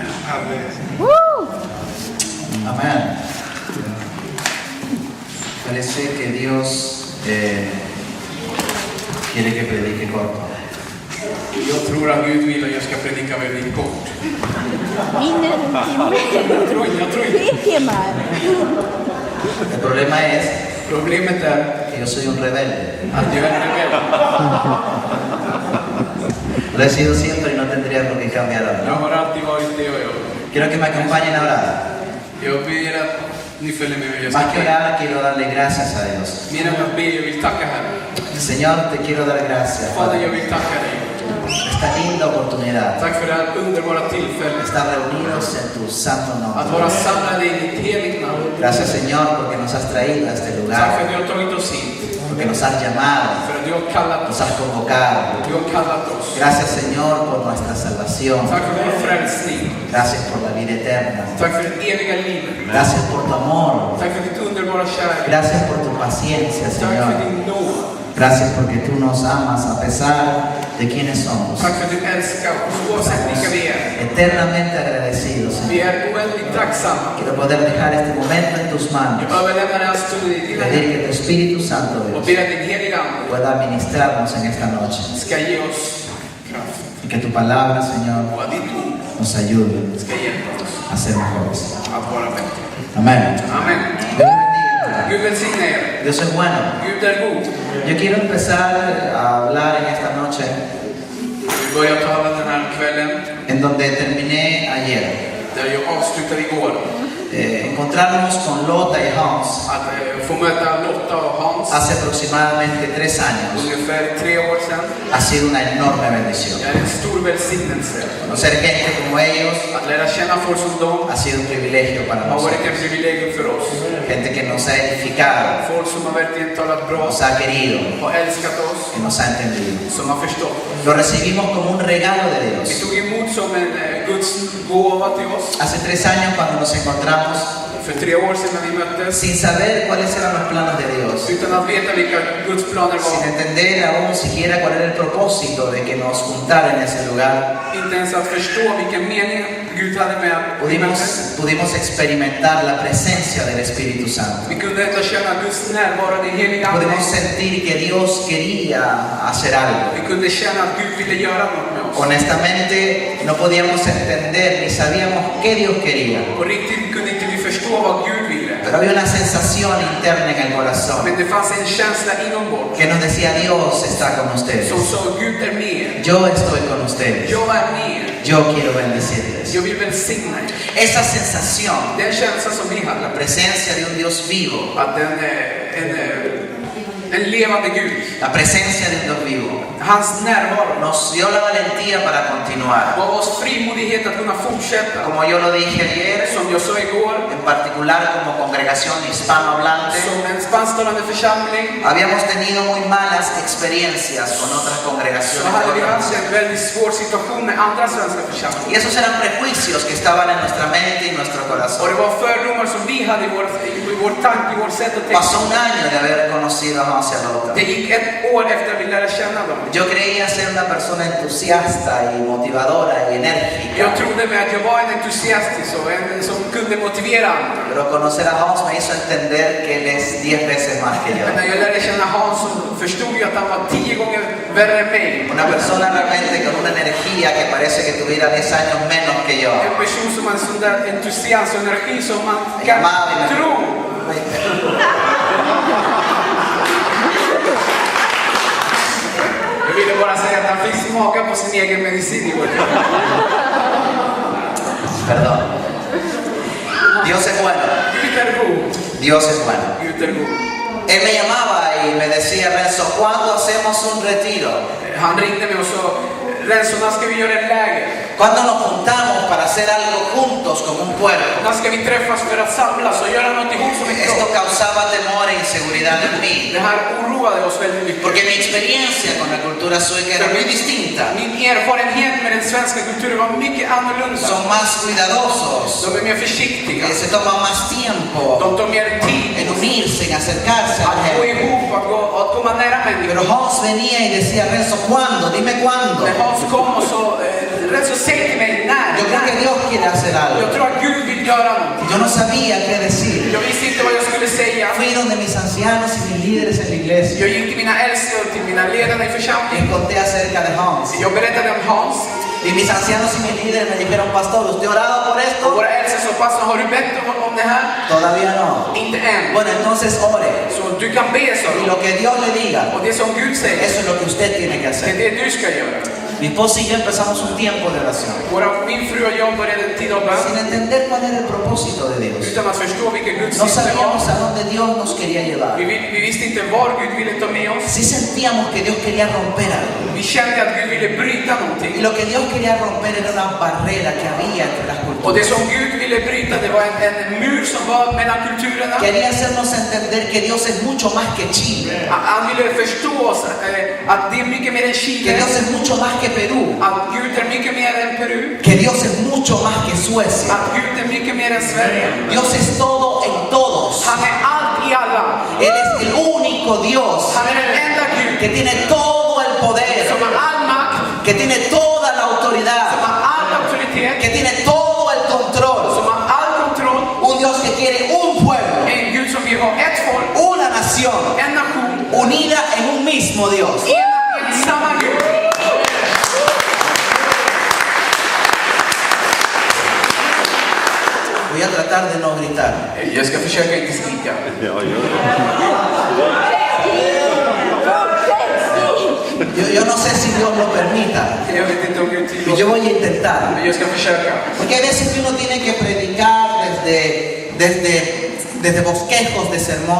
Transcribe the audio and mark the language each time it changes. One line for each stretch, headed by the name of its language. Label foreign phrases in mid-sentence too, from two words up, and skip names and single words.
Spanish: Amén. Parece que Dios quiere que predique corto.
Swedish: Jag tror att Gud vill att jag ska predika väldigt kort. Jag tror inte.
Spanish: El problema es
Swedish: Problemet är
Spanish: que yo soy un rebelde.
Swedish: att jag är rebell.
Spanish: Lo he sido siempre y no tendría por qué cambiar
Swedish: Jag
Spanish: ahora.
Swedish: har alltid varit det och jag.
Spanish: Quiero que me acompañen a orar.
Swedish: Jag ber att ni följer med mig. Jag
Spanish: Más
Swedish: ska
Spanish: que
Swedish: be.
Spanish: orar, quiero darle gracias a Dios.
Swedish: Mer än att be, jag vill tacka Herren.
Spanish: Señor, te quiero dar gracias,
Swedish: Fader, jag
Spanish: Padre,
Swedish: vill tacka dig.
Spanish: esta linda oportunidad
Swedish: Tack för det här underbara tillfället.
Spanish: estar reunidos en tu santo
Swedish: Att
Spanish: nombre.
Swedish: vara samlade i ditt heligt namn.
Spanish: Gracias, Señor, porque nos has traído a este
Swedish: Tack för
Spanish: lugar,
Swedish: att du har tagit oss hit.
Spanish: porque nos has llamado,
Swedish: För att du har kallat
Spanish: nos
Swedish: oss.
Spanish: has convocado.
Swedish: Du har kallat oss.
Spanish: Gracias, Señor, por nuestra salvación.
Swedish: Tack för vår frälsning.
Spanish: Gracias por la vida eterna.
Swedish: Tack för det eviga livet.
Spanish: Gracias por tu amor.
Swedish: Tack för ditt underbara kärlek.
Spanish: Gracias por tu paciencia,
Swedish: Tack för
Spanish: Señor.
Swedish: din nåd.
Spanish: Gracias porque tú nos amas a pesar de quienes somos.
Swedish: Tack för att du älskar oss oavsett vilka vi är.
Spanish: Eternamente agradecidos,
Swedish: Vi
Spanish: Señor.
Swedish: är oändligt tacksamma.
Spanish: Quiero poder dejar este momento en tus manos.
Swedish: Jag överlämnar den här stunden i dina
Spanish: Pedir
Swedish: händer
Spanish: que tu Espíritu Santo,
Swedish: och
Spanish: Dios,
Swedish: ber att din heliga Ande
Spanish: pueda ministrarnos en esta noche.
Swedish: ska ge oss kraft.
Spanish: Y que tu palabra, Señor,
Swedish: Och att ditt ord
Spanish: nos ayude
Swedish: ska hjälpa oss
Spanish: a ser mejores.
Swedish: att vara bättre.
Spanish: Amén.
Swedish: Amen.
Spanish: Dios bendiga.
Swedish: Gud välsigne er.
Spanish: Dios es bueno.
Swedish: Gud är god.
Spanish: Yo quiero empezar a hablar en esta noche
Swedish: Vi börjar tala den här kvällen
Spanish: en donde terminé ayer.
Swedish: där jag avslutade igår.
Spanish: Encontrarnos con Lota y Hans
Swedish: Att få möta Lotta och Hans
Spanish: hace aproximadamente 3 años
Swedish: ungefär 3 år sedan.
Spanish: ha sido una enorme bendición.
Swedish: Det är en stor välsignelse.
Spanish: Conocer gente como ellos
Swedish: Att lära känna folk som dem
Spanish: ha sido un privilegio para
Swedish: har varit
Spanish: nosotros.
Swedish: en privilegium för oss.
Spanish: Gente que nos ha edificado,
Swedish: Folk som har verkligen talat bra,
Spanish: nos ha querido,
Swedish: har älskat oss,
Spanish: que nos ha entendido.
Swedish: som har förstått oss.
Spanish: Lo recibimos como un regalo de
Swedish: Vi
Spanish: Dios.
Swedish: tog emot som en Guds gåva till oss.
Spanish: Hace 3 años cuando nos encontramos,
Swedish: För 3 år sedan när vi möttes,
Spanish: sin saber cuáles eran los planos de Dios,
Swedish: utan att veta vilka Guds planer
Spanish: sin
Swedish: var,
Spanish: entender aún siquiera cuál era el propósito de que nos juntara en ese lugar,
Swedish: inte ens att förstå vilken mening Gud hade med att vi möttes.
Spanish: pudimos experimentar la presencia del Espíritu Santo.
Swedish: Vi kunde ändå känna Guds närvaro, den heliga Ande.
Spanish: Pudimos sentir que Dios quería hacer algo.
Swedish: Vi kunde känna att Gud ville göra något med oss.
Spanish: Honestamente, no podíamos entender ni sabíamos qué Dios quería.
Swedish: På riktigt kunde inte vi förstå vad Gud ville.
Spanish: Pero había una sensación interna en el corazón
Swedish: Men det fanns en känsla inombords
Spanish: que nos decía: Dios está con ustedes.
Swedish: som sa Gud är med er.
Spanish: Yo estoy con ustedes.
Swedish: Jag är med er.
Spanish: Yo quiero bendecirles.
Swedish: Jag vill välsigna er.
Spanish: Esa sensación,
Swedish: Den känslan som vi
Spanish: la
Swedish: hade,
Spanish: presencia de un Dios vivo,
Swedish: att en levande Gud,
Spanish: la presencia de un Dios vivo,
Swedish: hans närvaro
Spanish: nos dio la valentía para continuar.
Swedish: gav oss frimodighet att kunna fortsätta.
Spanish: Como yo lo dije ayer,
Swedish: Som jag sa igår,
Spanish: en particular como congregación hispanohablante,
Swedish: som en spansktalande församling,
Spanish: habíamos tenido muy malas experiencias con otras
Swedish: så
Spanish: congregaciones.
Swedish: hade vi haft en väldigt svår situation med andra svenska församlingar.
Spanish: Y esos eran prejuicios que estaban en nuestra mente y nuestro
Swedish: Och
Spanish: corazón.
Swedish: det var fördomar som vi hade i vår tanke, i vårt sätt att
Spanish: Pasó
Swedish: tänka.
Spanish: un año de haber conocido a Hans y a Lotta.
Swedish: Det gick 1 år efter att vi lärde känna dem.
Spanish: Yo creía ser una persona entusiasta y motivadora y
Swedish: Jag
Spanish: enérgica,
Swedish: trodde med att jag var en entusiastisk och en som kunde motivera andra.
Spanish: pero conocer a Hans me hizo entender que él es 10 veces más que yo.
Swedish: Men när jag lärde känna Hans så förstod jag att han var 10 gånger värre än mig.
Spanish: Una persona realmente con una energía que parece que tuviera 10 años menos que yo.
Swedish: En person som har en sån där entusiasm och energi som man kan tro. Jag ville bara säga att han fick smaka på sin egen medicin i vårt land.
Spanish: Perdón. Dios es bueno.
Swedish: Gud är god.
Spanish: Dios es bueno.
Swedish: Gud är god.
Spanish: Él me llamaba y me decía: Renzo, ¿cuándo hacemos un retiro?
Swedish: Han ringde mig och sa, Renzo, när ska vi göra ett läger?
Spanish: ¿Cuándo nos juntamos para hacer algo juntos como un pueblo?
Swedish: När ska vi träffas för att samlas och göra något ihop som ett
Spanish: Esto
Swedish: kropp?
Spanish: causaba temor e inseguridad en mí,
Swedish: Det här oroade oss väldigt mycket.
Spanish: porque mi experiencia con la cultura sueca era muy distinta.
Swedish: Min erfarenhet med den svenska kulturen var mycket annorlunda.
Spanish: Son más cuidadosos,
Swedish: De är mer försiktiga.
Spanish: se toman más tiempo
Swedish: De tar mer tid
Spanish: en unirse, en acercarse a la
Swedish: att gå
Spanish: gente.
Swedish: ihop, att komma nära
Spanish: Pero
Swedish: människor.
Spanish: Hans venía y decía: Renzo, ¿cuándo? Dime cuándo.
Swedish: När Hans kom och sa, Renzo, säg till mig när.
Spanish: Yo creo que Dios quiere hacer hacer algo.
Swedish: Jag tror att Gud vill göra något.
Spanish: Yo no sabía qué decir.
Swedish: Jag visste inte vad jag skulle säga.
Spanish: Fui donde mis ancianos y mis líderes en la iglesia.
Swedish: Jag gick till mina äldste och till mina ledare i
Spanish: Les
Swedish: församlingen.
Spanish: conté acerca de Hans.
Swedish: Jag berättade om Hans.
Spanish: Y mis ancianos y mis líderes me dijeron, pastor, ¿usted ha orado por
Swedish: Och
Spanish: esto?
Swedish: våra äldste sa, pastor, har du bett om det här?
Spanish: Todavía no.
Swedish: Inte än.
Spanish: Bueno, entonces ore.
Swedish: Så du kan be, sa
Spanish: Y
Swedish: de.
Spanish: lo que Dios le diga,
Swedish: Och det som Gud säger,
Spanish: eso es lo que usted tiene que
Swedish: det är
Spanish: hacer.
Swedish: det du ska göra.
Spanish: Mi esposa y yo empezamos un tiempo de oración.
Swedish: Min fru och jag började en tid av bön
Spanish: Sin entender cuál era el propósito de Dios.
Swedish: utan att förstå vilken Guds
Spanish: No
Swedish: syfte
Spanish: sabíamos
Swedish: var.
Spanish: a dónde Dios nos quería llevar.
Swedish: Vi visste inte var Gud ville ta med oss.
Spanish: Sí sentíamos que Dios quería romper algo.
Swedish: Vi kände att Gud ville bryta
Spanish: Y
Swedish: någonting.
Spanish: lo que Dios quería romper era una barrera que había entre las
Swedish: Och det
Spanish: culturas.
Swedish: som Gud ville bryta, det var en mur som var mellan kulturerna.
Spanish: Quería hacernos entender que Dios es mucho más que Chile.
Swedish: Han ville förstå oss att det är mycket mer än
Spanish: Que
Swedish: Chile.
Spanish: Dios es mucho más que Perú.
Swedish: Att Gud är mycket mer än Peru.
Spanish: Que Dios es mucho más que Suecia.
Swedish: Att Gud är mycket mer än Sverige.
Spanish: Dios es todo en todos.
Swedish: Han är allt i alla.
Spanish: Él es el único Dios
Swedish: Han är den enda Gud
Spanish: que tiene todo el poder,
Swedish: som har all makt,
Spanish: que tiene toda la
Swedish: som
Spanish: autoridad,
Swedish: har all auktoritet,
Spanish: que tiene todo el control.
Swedish: som har all kontroll.
Spanish: Un Dios que quiere un pueblo,
Swedish: En Gud som vill ha ett folk,
Spanish: una nación
Swedish: en nation,
Spanish: unida en un mismo Dios.
Swedish: en samma Gud.
Spanish: Voy a tratar de no gritar.
Swedish: Jag ska försöka inte skrika.
Spanish: Yo no sé si Dios lo permita.
Swedish: Jag vet inte om Gud
Spanish: Y
Swedish: tillåter.
Spanish: yo voy a intentar.
Swedish: Men jag ska försöka.
Spanish: Porque hay veces que uno tiene que predicar desde bosquejos de sermón.